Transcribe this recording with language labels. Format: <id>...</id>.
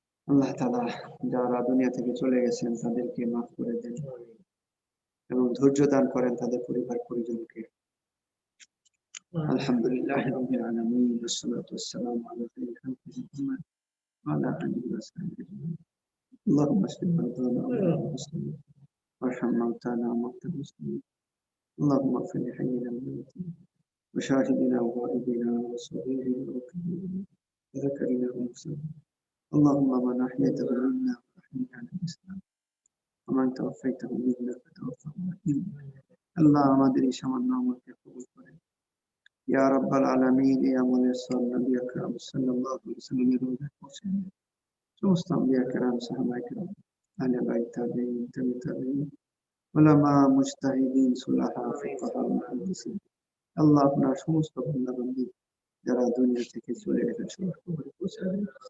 <bn>আল্লাহ তাআলা যারা দুনিয়া থেকে চলে গেছেন তাদেরকে মাফ করে দেন এবং ধৈর্য দান করেন তাদের পরিবার পরিজনকে।</bn> <ar>আলহামদুলিল্লাহ রাব্বিল আলামিন ওয়াসসালাতু ওয়াসসালামু আলা খায়রি খালকিহি মুহাম্মদ ওয়া আলা আলিহি ওয়া সাহবিহি আজমাইন। اللهم اشف مرضانا ومرضى المسلمين وارحم موتانا وموتى المسلمين. اللهم اغفر لحينا وميتنا وشاهدنا وغائبنا وصغيرنا وكبيرنا وذكرنا وانثانا. اللهم من احييته منا فاحينا على الاسلام ومن توفيته منا فتوفنا على الايمان.</ar> <bn>আল্লাহ আমাদের এই সামান্য আমলকে কবুল করেন ইয়া রাব্বাল আলামিন। এই আমলের সওয়াব নবী আকরাম সাল্লাল্লাহু আলাইহি ওয়াসাল্লামের রওজায় পৌঁছে দিন। সমস্ত আম্বিয়া কেরাম সাহাবায়ে কেরাম আহলে বাইত তাবেঈন তাবে তাবেঈন উলামা মুজতাহিদিন সুলাহা ফুকাহা মুহাদ্দিসিন আল্লাহ আপনার সমস্ত বান্দা বান্দী যারা দুনিয়া থেকে চলে গেছেন সবার কবরে পৌঁছে দিন।</bn>